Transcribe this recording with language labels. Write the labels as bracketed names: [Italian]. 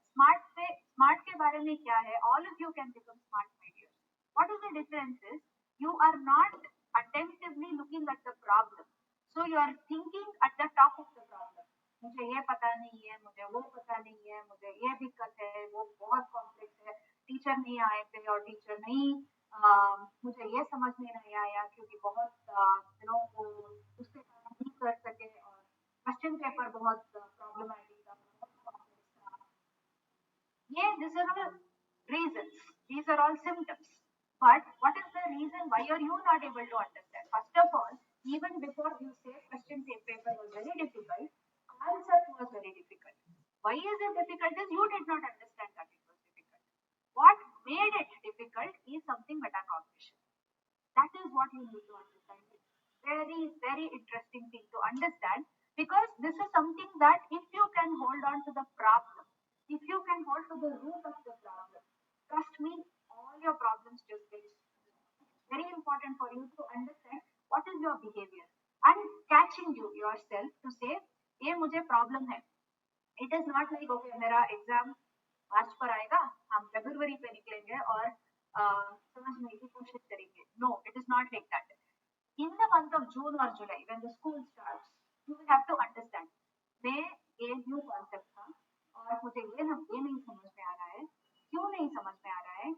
[Hindi] Smart के बारे में क्या है? [English] All of you can become smart, my dear. What is the difference is you are not attentively looking at the problem, so you are thinking at the top of the problem. [Hindi] मुझे ये पता नहीं है, मुझे वो पता नहीं है, मुझे ये दिक्कत है, वो बहुत कॉम्प्लेक्स है, टीचर नहीं आए थे और टीचर नहीं मुझे ये समझ में नहीं आया क्योंकि बहुत वो उसके कारण नहीं कर सके और क्वेश्चन पेपर बहुत प्रॉब्लमेटिक था, बहुत complex था. [English] Yeah, these are all reasons. These are all symptoms. But what is the reason why are you not able to understand? First of all, even before you say question paper was very difficult, concept was very difficult. Why is it difficult? Is you did not understand that it was difficult. What made it difficult is something metacognition. That is what you need to understand. Very, very interesting thing to understand because this is something that if you can hold on to the problem, if you can hold to the root of the problem, trust me, all your problems just get very important for you to understand what is your behavior and catching yourself to say, [Hindi] ये मुझे problem है. [English] It is not like okay [Hindi] मेरा exam मार्च पर आएगा, हम फरवरी पे निकलेंगे और समझने की कोशिश करेंगे. [English] No, it is not like that. In the month of June or July, when the school starts, you will have to understand. [Hindi] मैं ये न्यू कॉन्सेप्ट था और मुझे ये नहीं समझ में आ रहा है. क्यों नहीं समझ में आ रहा है?